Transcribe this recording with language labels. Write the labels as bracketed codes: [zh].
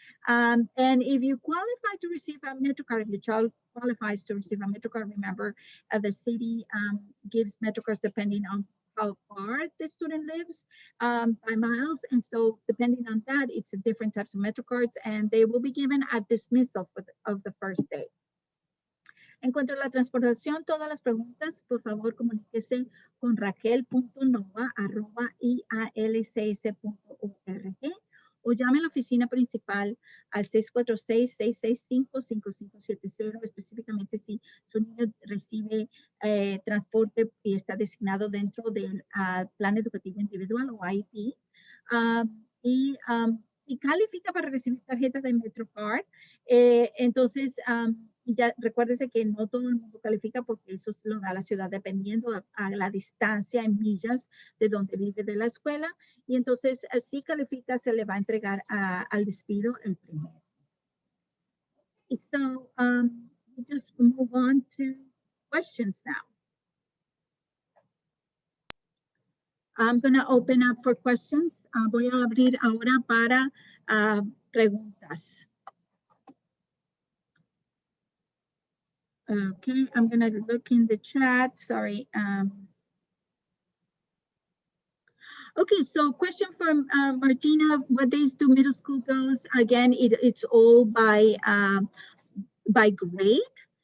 [en] And if you qualify to receive a MetroCard, if your child qualifies to receive a MetroCard, remember the city gives MetroCards depending on how far the student lives by miles. And so depending on that, it's different types of MetroCards and they will be given at dismissal of the first day. [es] En cuanto a la transportación, todas las preguntas, por favor, comuníquese con raquel.nova@ialcs.org o llame a la oficina principal al 646-665-5570, específicamente si su niño recibe transporte y está designado dentro del plan educativo individual o IEP. Si califica para recibir tarjeta de MetroCard, entonces ya recuérdese que no todo el mundo califica porque eso lo da la ciudad dependiendo a la distancia en millas de donde vive de la escuela. Y entonces, si califica, se le va a entregar al despido el primero. [en] So, we just move on to questions now. I'm going to open up for questions. [es] Voy a abrir ahora para preguntas. [en] Okay, I'm going to look in the chat. Sorry. Okay, so question from Martina. What days do middle school goes? Again, it's all by grade.